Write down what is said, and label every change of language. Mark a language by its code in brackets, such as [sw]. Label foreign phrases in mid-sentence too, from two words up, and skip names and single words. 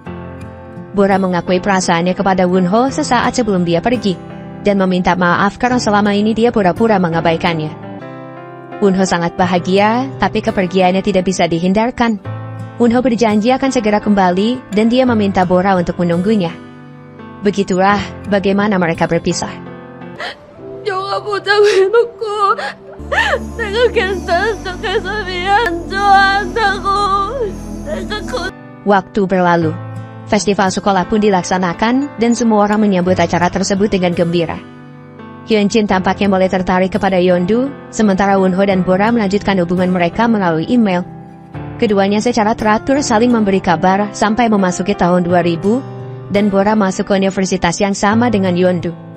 [id] Bora mengakui perasaannya kepada Wonho sesaat sebelum dia pergi, dan meminta maaf karena selama ini dia pura-pura mengabaikannya. Wonho sangat bahagia, tapi kepergiannya tidak bisa dihindarkan. Wonho berjanji akan segera kembali, dan dia meminta Bora untuk menunggunya. Begitulah bagaimana mereka berpisah. [ko] 영화 보자고 해놓고 내가 괜찮은 척해서 미안 좋아한다고 내가 [id] Waktu berlalu. Festival sekolah pun dilaksanakan, dan semua orang menyambut acara tersebut dengan gembira. Hyunjin tampaknya mulai tertarik kepada Yeondu, sementara Wonho dan Bora melanjutkan hubungan mereka melalui email. Keduanya secara teratur saling memberi kabar sampai memasuki tahun 2000, dan Bora masuk ke universitas yang sama dengan Yeondu.